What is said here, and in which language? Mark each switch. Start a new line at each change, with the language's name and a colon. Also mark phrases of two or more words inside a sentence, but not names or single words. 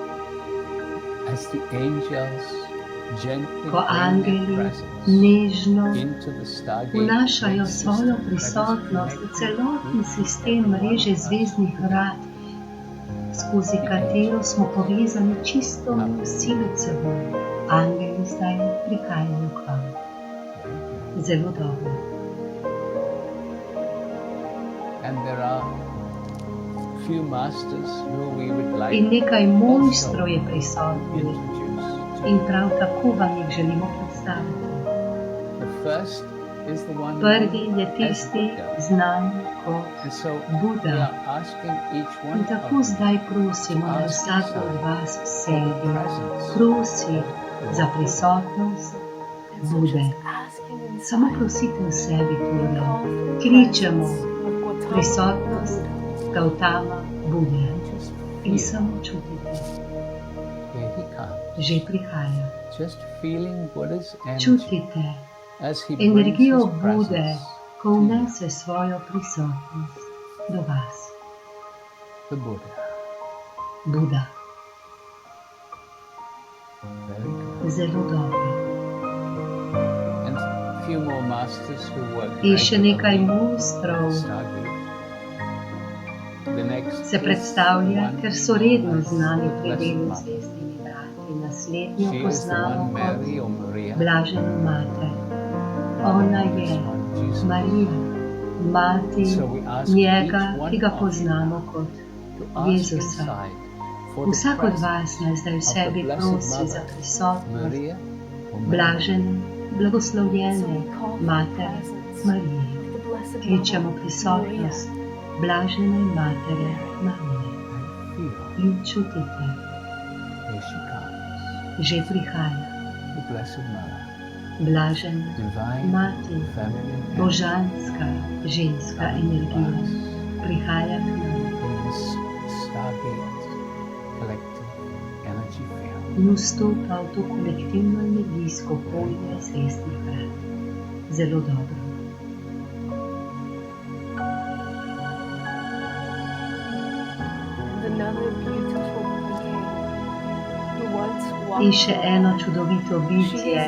Slovenian: Ko angeli nežno vnašajo svojo prisotnost v celotni sistem mreže zvezdnih vrat, skozi katero smo povezani čisto vsi med seboj. Angeli zdaj prihajajo k vam. Zelo dobro.
English: And there are few masters who we would like
Slovenian: In nekaj
English: also
Slovenian: mojstrov je prisotnih
English: introduce to
Slovenian: in
English: you.
Slovenian: prav tako vam jih želimo predstaviti.
English: The first is the one
Slovenian: Prvi
English: known
Slovenian: je
English: as
Slovenian: tisti
English: Buddha.
Slovenian: znan kot
English: And so
Slovenian: Buddha.
English: we are asking each one
Slovenian: In
English: of
Slovenian: tako
English: you
Slovenian: zdaj prosimo, da vsak od vas v sebi prosi za prisotnost Bude. Samo prosite v sebi torej. Kličemo prisotnost Gautama Bude. In samo čutite,
English: here he comes.
Slovenian: že prihaja.
English: Just feeling Buddha's energy
Slovenian: Čutite
English: as he brings
Slovenian: energijo
English: his
Slovenian: Bude,
English: presence
Slovenian: ko
English: to you.
Slovenian: vnese svojo prisotnost do vas.
English: The Buddha.
Slovenian: Buda.
English: Very good.
Slovenian: Zelo dobro.
English: And a few more masters who work
Slovenian: In še nekaj
English: regularly
Slovenian: mojstrov
English: at Stargate. The next
Slovenian: se
English: is
Slovenian: predstavlja,
English: the one
Slovenian: ker so redno
English: as
Slovenian: znani pri
English: Blessed
Slovenian: delu z
English: Mother.
Slovenian: zvezdnimi brati. Naslednjo
English: She is the
Slovenian: poznamo
English: one
Slovenian: kot
English: Mary or Maria.
Slovenian: Blaženo mater. Ona je
English: This one, Jesus.
Slovenian: Marija, mati
English: So we ask
Slovenian: njega,
English: each one
Slovenian: ki ga
English: of you
Slovenian: poznamo kot
English: to ask
Slovenian: Jezusa.
English: inside for the
Slovenian: Vsak od vas
English: presence
Slovenian: naj zdaj v
English: of the
Slovenian: sebi
English: Blessed
Slovenian: prosi za
English: Mother,
Slovenian: prisotnost
English: Maria or Mary.
Slovenian: blažene, blagoslovljene matere Marije. Kličemo prisotnost blažene matere Marije.
English: Feel.
Slovenian: In čutite,
English: Here she comes.
Slovenian: že prihaja
English: The Blessed Mother.
Slovenian: blažena
English: Divine
Slovenian: mati,
English: feminine
Slovenian: božanska ženska energija. Prihaja k nam
English: in this Stargate collective energy field.
Slovenian: in vstopa v to kolektivno energijsko polje zvezdnih vrat. Zelo dobro. In še eno čudovito bitje.